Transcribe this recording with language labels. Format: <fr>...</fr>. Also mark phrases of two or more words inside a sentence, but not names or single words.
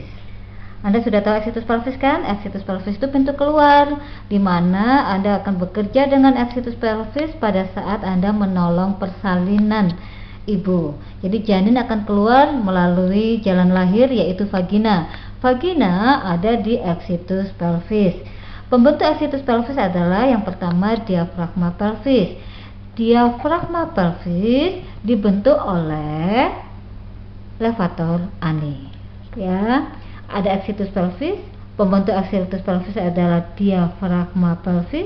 <id>Anda sudah tahu</id> <la>exitus pelvis</la> <id>kan?</id> <la>Exitus pelvis</la> <id>itu pintu keluar, di mana Anda akan bekerja dengan</id> <la>exitus pelvis</la> <id>pada saat Anda menolong persalinan ibu. Jadi janin akan keluar melalui jalan lahir yaitu vagina. Vagina ada di</id> <la>exitus pelvis.</la> <id>Pembentuk</id> <la>exitus pelvis</la> <id>adalah yang pertama diafragma pelvis. Diafragma pelvis dibentuk oleh</id> <la>levator ani.</la> <id>Ya, ada</id> <la>exitus pelvis,</la> <id>pembentuk</id> <la>aksilitus pelvis</la> <id>adalah diafragma pelvis.</id>